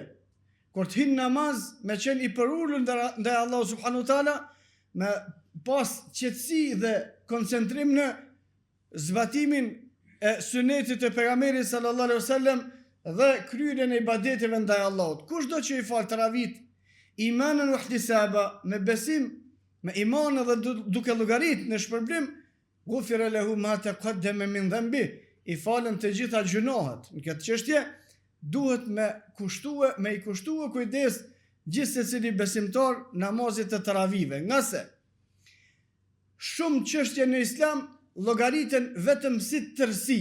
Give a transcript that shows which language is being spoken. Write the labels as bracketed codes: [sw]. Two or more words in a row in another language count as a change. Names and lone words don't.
[sq] Kur të hin namaz, me qenë i përulur ndaj Allahu [ar] سبحانه وتعالى, [sq] me pas qetësi dhe koncentrim në zbatimin e sunetit të pejgamberit [ar] صلى الله عليه وسلم [sq] dhe kryerjen e ibadeteve ndaj Allahut. Kushdo që i fal taravit [ar] إيمانا واحتسابا, [sq] me besim, me iman dhe duke llogarit në shpërblim, [ar] غفر له ما تقدم من ذنبه, [sq] i falen të gjitha gjunohet. Në këtë çështje duhet me i kushtue kujdes gjithë secili besimtar namazit të taravive, nga se shumë çështje në Islam llogariten vetëm si tërsi.